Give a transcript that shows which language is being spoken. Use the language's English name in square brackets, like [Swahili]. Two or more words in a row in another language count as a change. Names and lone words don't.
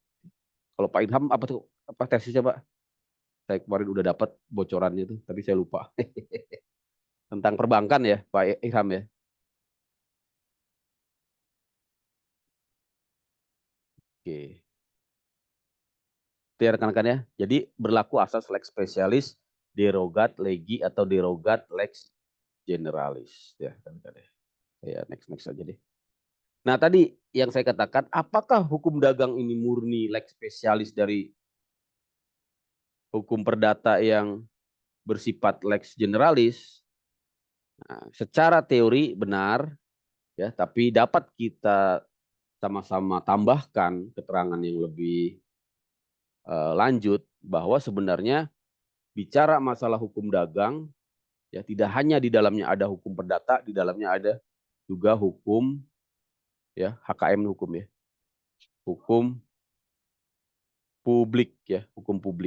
[Indonesian] Kalau Pak Ilham apa tuh, apa tesisnya Pak? Saya kemarin udah dapat bocorannya tuh, tapi saya lupa. Tentang perbankan ya Pak Ilham ya. Oke. Itu ya rekan-rekan ya. Jadi berlaku asas [Latin] lex specialis, derogat legi [Indonesian] atau [Latin] derogat lex generalis [Indonesian] ya rekan-rekan ya. Ya next aja deh. Nah tadi yang saya katakan, apakah hukum dagang ini murni [Latin] lex spesialis [Indonesian] dari hukum perdata yang bersifat [Latin] lex generalis? [Indonesian] Nah, secara teori benar, ya, tapi dapat kita sama-sama tambahkan keterangan yang lebih lanjut bahwa sebenarnya bicara masalah hukum dagang, ya tidak hanya di dalamnya ada hukum perdata, di dalamnya ada juga hukum ya HKM hukum ya, hukum publik ya, hukum publik.